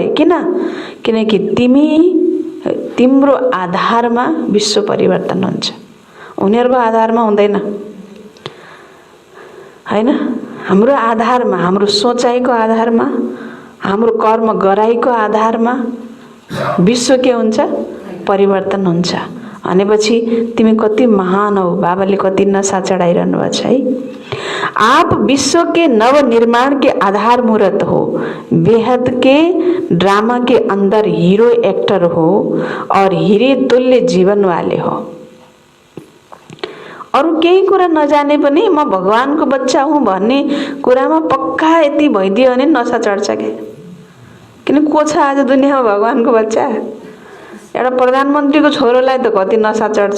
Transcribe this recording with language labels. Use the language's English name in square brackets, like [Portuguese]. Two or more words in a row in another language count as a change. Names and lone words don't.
[Nepali] किनकि तिम्रो आधारमा विश्व परिवर्तन हुन्छ, उनीहरूको आधारमा हुँदैन हैन। हाम्रो आधारमा, हाम्रो सोचाइको आधारमा, हाम्रो कर्म गराइको आधारमा विश्व के हुन्छ, परिवर्तन हुन्छ। भनेपछि तिमी कति महान हो, बाबाले कति नशा चढाइरहनु भएको छ है। [Hindi] आप विश्व के नव निर्माण के आधार मूर्त हो, बेहद के ड्रामा के अंदर [English] hero actor [Hindi] हो और हीरे तुल्य जीवन वाले हो। [Nepali] अरू केही कुरा नजाने पनि म भगवानको बच्चा हुँ भन्ने कुरामा पक्का यति भइदियो भने नशा चढ्छ क्या। किन को छ आज दुनियाँमा भगवानको बच्चा? एउटा प्रधानमन्त्रीको छोरोलाई त कति नशा चढ्छ।